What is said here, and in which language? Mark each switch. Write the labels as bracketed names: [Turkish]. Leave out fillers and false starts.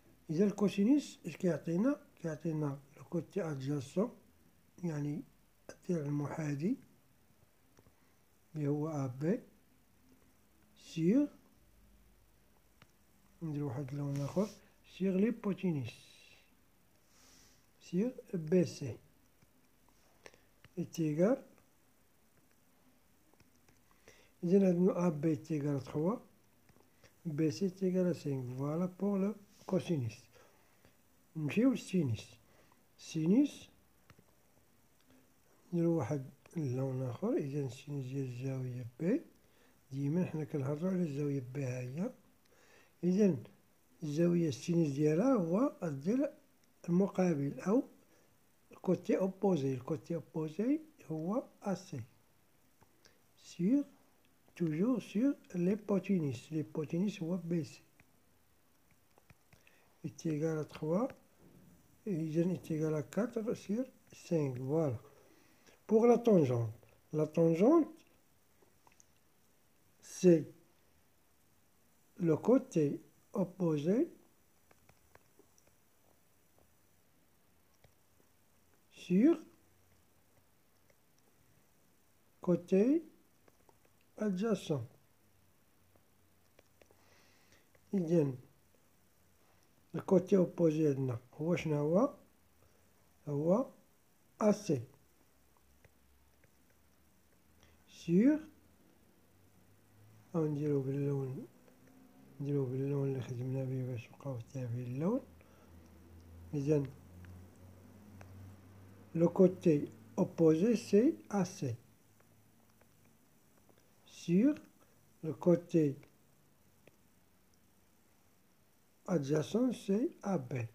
[Arabic] إذا الكوسينوس اش كيعطينا؟ كيعطينا لو كوتي أدجاسون، يعني الضلع المحاذي اللي هو AB سيغ، ندير واحد اللون آخر، سيغ ليبوتينوس سيغ BC [French] est égal. [Arabic] إذا [French] عندنا AB est égal à 3, BC est égal à 5. Voilà pour le cosinus. [Arabic] نمشيو للسينوس. السينوس نديرو واحد اللون آخر. إذا السينوس ديال الزاوية B، ديما حنا كنهضرو على الزاوية B ها هي. إذا الزاوية السينوس ديالها هو الضلع المقابل أو الكوتي أوبوزي. الكوتي أوبوزي هو [French] AC sur toujours sur l'hypoténuse. L'hypoténuse [Arabic] هو [French] BC est égal à 3. [Arabic] إذا [French] est égal à 4 sur 5. Voilà. Pour la tangente, c'est le côté opposé sur côté adjacent. [Arabic] إذا الكوتي [French] opposé [Arabic] عندنا هو شنو هو AC sur، غنديرو باللون نديرو باللون اللي خدمنا به باش نبقاو تابعين اللون. إذن [French] le côté opposé c'est AC. Sur le côté adjacent c'est AB.